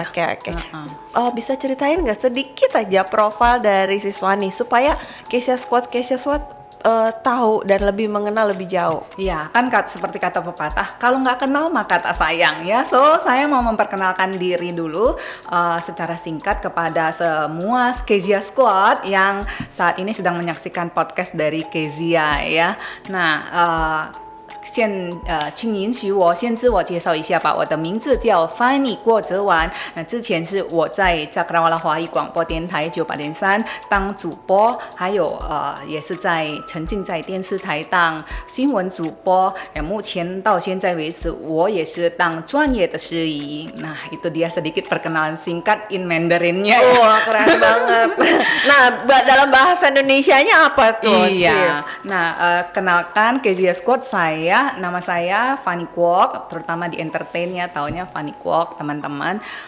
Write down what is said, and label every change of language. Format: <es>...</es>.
<id>Oke. Bisa ceritain nggak sedikit aja profil dari sis Fanny supaya Kesha Squad tahu dan lebih mengenal lebih jauh. Iya, kan seperti kata pepatah, kalau nggak kenal maka tak sayang ya. So, saya mau memperkenalkan diri dulu secara singkat kepada semua Kezia Squad yang saat ini sedang menyaksikan podcast dari Kezia ya.</id> <zh>Nah, 请允许我先自我介绍一下吧。我的名字叫 Fanny 郭泽婉。那之前是我在加克拉瓦拉华语广播电台98.3当主播，还有也是沉浸在电视台当新闻主播。目前到现在为止，我也是当专业的司仪。</zh> <id>Nah, itu dia sedikit perkenalan singkat in Mandarinnya. Wah, keren banget. Nah, dalam bahasa Indonesianya apa tuh? Iya. Nah, kenalkan Kezia Squad, nama saya Fanny Kwok, terutama di entertain ya, taunya Fanny Kwok teman-teman.</id>